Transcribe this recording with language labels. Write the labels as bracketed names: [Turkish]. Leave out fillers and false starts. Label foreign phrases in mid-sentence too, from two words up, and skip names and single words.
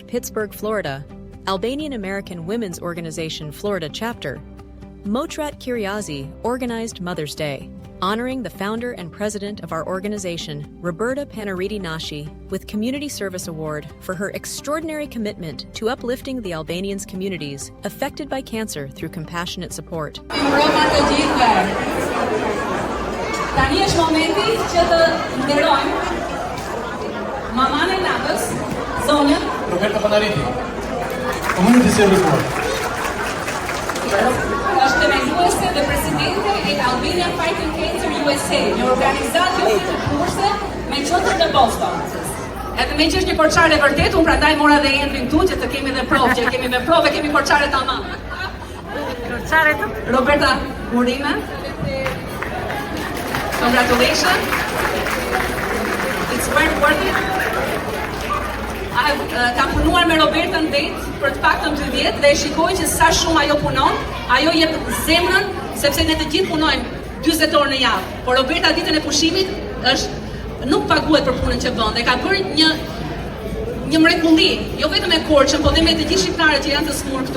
[English] Pittsburgh, Florida, Albanian American Women's Organization Florida chapter, Motrat Kiriazi organized Mother's Day, honoring the founder and president of our organization, Roberta Panariti Nashi, with Community Service Award for her extraordinary commitment to uplifting the Albanians communities affected by cancer through compassionate support. [Albanian] Tani është momenti që të nderojmë maman e natës, zonjën Roberta Panariti, Community Service Award. Është themeluese dhe presidente e Albanian Fighting Cancer USA, një organizatë jo fitërkurse me qendër në Boston. Edhe me që është një porçare vërtet, unë prandaj mora dhe Endrin këtu që të kemi dhe provë, që kemi me provë, kemi porçare tamam. Porçare të Roberta Murime. [English] Congratulations. It's very worth it. [Albanian] Kam punuar me Robertën det për të paktën 2 vjet dhe e shikoj që sa shumë ajo punon, ajo jep zemrën sepse ne të gjithë punojmë 40 orë në javë. Por Roberta ditën e pushimit nuk paguhet për punën që bën dhe ka bërë një mrekulli, jo vetëm me Korçën, por dhe me të gjithë shqiptarët që janë të smur këtu.